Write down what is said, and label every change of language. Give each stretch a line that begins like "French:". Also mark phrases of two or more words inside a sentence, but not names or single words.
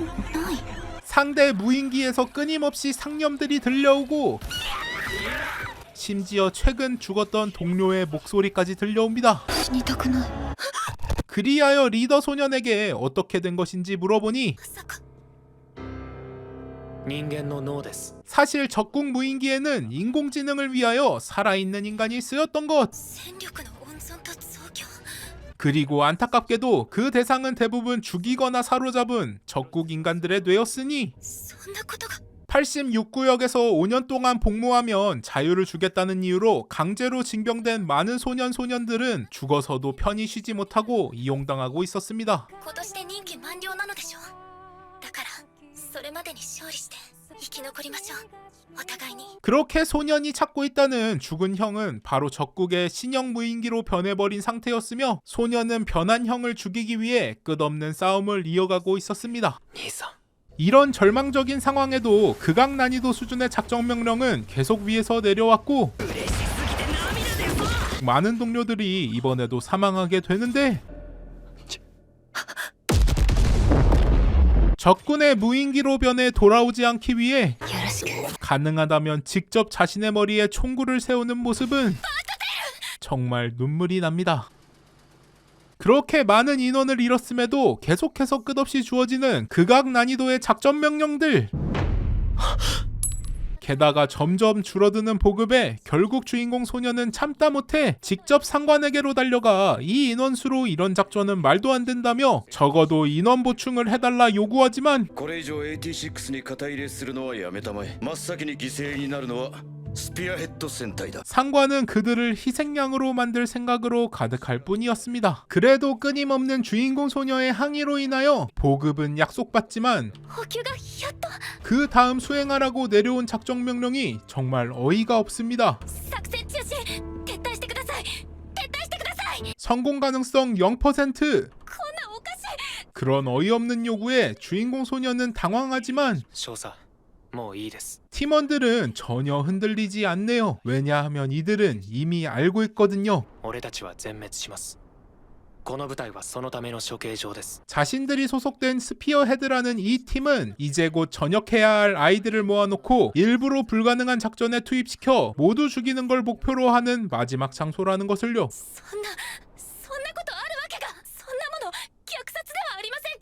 Korean: 상대 무인기에서 끊임없이 상념들이 들려오고 심지어 최근 죽었던 동료의 목소리까지 들려옵니다.
Japanese: 死にたくない。
Korean: 그리하여 리더 소년에게 어떻게 된 것인지 물어보니
Japanese: まさか。人間の脳です。
Korean: 사실 적국 무인기에는 인공지능을 위하여 살아있는 인간이 쓰였던 것.
Japanese: 戦力の温存と増強。
Korean: 그리고 안타깝게도 그 대상은 대부분 죽이거나 사로잡은 적국 인간들의 뇌였으니
Japanese: そんなことが。
Korean: 86구역에서 5년 동안 복무하면 자유를 주겠다는 이유로 강제로 징병된 많은 소년들은 죽어서도 편히 쉬지 못하고 이용당하고 있었습니다.
Japanese: 今年で任期満了なのでしょ。だからそれまでに勝利して生き残りましょう。お互いに。
Korean: 그렇게 소년이 찾고 있다는 죽은 형은 바로 적국의 신형 무인기로 변해버린 상태였으며 소년은 변한 형을 죽이기 위해 끝없는 싸움을 이어가고 있었습니다.
Japanese: 兄さん。
Korean: 이런 절망적인 상황에도 극악 난이도 수준의 작전 명령은 계속 위에서 내려왔고 많은 동료들이 이번에도 사망하게 되는데 적군의 무인기로 변해 돌아오지 않기 위해
Japanese: よろしく。
Korean: 가능하다면 직접 자신의 머리에 총구를 세우는 모습은 정말 눈물이 납니다. 그렇게 많은 인원을 잃었음에도 계속해서 끝없이 주어지는 극악 난이도의 작전 명령들. 게다가 점점 줄어드는 보급에 결국 주인공 소년은 참다 못해 직접 상관에게로 달려가 이 인원수로 이런 작전은 말도 안 된다며 적어도 인원 보충을 해달라 요구하지만
Japanese: これ以上 AT6 に肩入れするのはやめたまえ。真っ先に犠牲になるのはスピアヘッド戦隊だ。
Korean: 상관은 그들을 희생양으로 만들 생각으로 가득할 뿐이었습니다. 그래도 끊임없는 주인공 소녀의 항의로 인하여 보급은 약속받지만
Japanese: 補給がやっと。
Korean: 그 다음 수행하라고 내려온 작전 명령이 정말 어이가 없습니다.
Japanese: 作戦中止。撤退してください。撤退してください。
Korean: 성공 가능성 0%.
Japanese: こんなおかしい。
Korean: 그런 어이없는 요구에 주인공 소녀는 당황하지만
Japanese: 少佐、もういいです。
Korean: 팀원들은 전혀 흔들리지 않네요. 왜냐하면 이들은 이미 알고 있거든요.
Japanese: 俺たちは全滅します。この部隊はそのための処刑場です。
Korean: 자신들이 소속된 스피어 헤드라는 이 팀은 이제 곧 전역해야 할 아이들을 모아놓고 일부러 불가능한 작전에 투입시켜 모두 죽이는 걸 목표로 하는 마지막 장소라는 것을요.
Japanese: そんなことあるわけが。そんなもの虐殺ではありませんか。